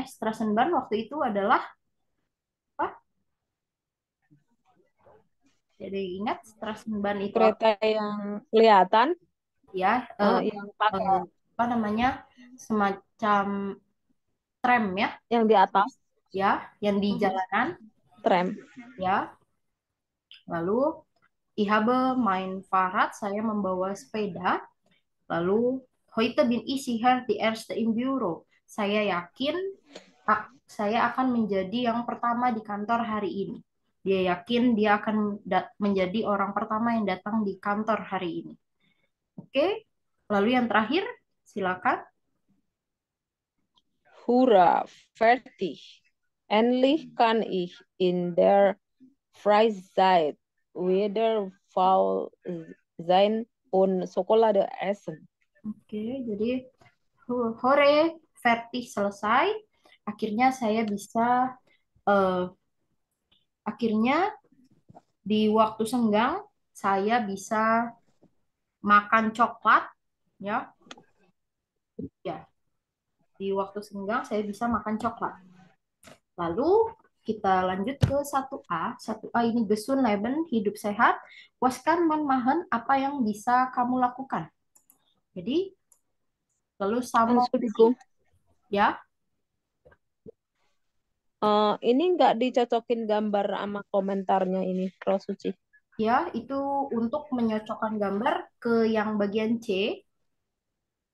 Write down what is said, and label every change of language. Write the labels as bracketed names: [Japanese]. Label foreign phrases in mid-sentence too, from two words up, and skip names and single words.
[Indonesian] Strassenbahn waktu itu adalah apa? Jadi ingat Strassenbahn itu apa? Kereta yang kelihatan, Ya, yang pakai apa namanya, semacam tram ya, yang di atas, ya, yang di jalanan, tram. ya. Lalu [German] ich habe mein Fahrrad, [Indonesian] saya membawa sepeda. [German] Lalu heute bin ich sicher die erste im Büro. [Indonesian] Saya yakin saya akan menjadi yang pertama di kantor hari ini. Dia yakin dia akan menjadi orang pertama yang datang di kantor hari ini. Oke, lalu yang terakhir, silakan. [German] Hurra, fertig. Endlich kann ich in der Freizeit wieder faul sein und Schokolade essen. [Indonesian] Oke, jadi hore, verti selesai. Akhirnya saya bisa, eh, akhirnya di waktu senggang saya bisa makan coklat, ya, ya. Di waktu senggang saya bisa makan coklat. Lalu kita lanjut ke 1A. 1A ini [German] Gesund Leben, [Indonesian] hidup sehat. [German] Waskan man machen, [Indonesian] apa yang bisa kamu lakukan? Jadi, lalu sama, Entschuldigung, ya, ini nggak dicocokin gambar sama komentarnya ini, Pro Suci. ya, itu untuk menyocokkan gambar ke yang bagian C.